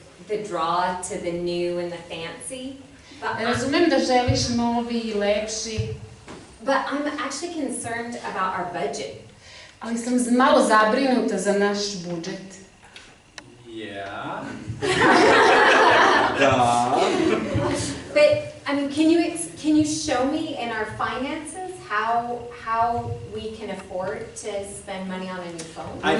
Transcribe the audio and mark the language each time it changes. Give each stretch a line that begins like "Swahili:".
English: the draw to the new and the fancy.
Serbian: Razumem da želiš novi i lepši,
English: But I'm actually concerned about our budget.
Serbian: ali sam malo zabrinuta za naš budžet.
English: Yeah. But I mean, can you show me in our finances how we can afford to spend money on a new phone?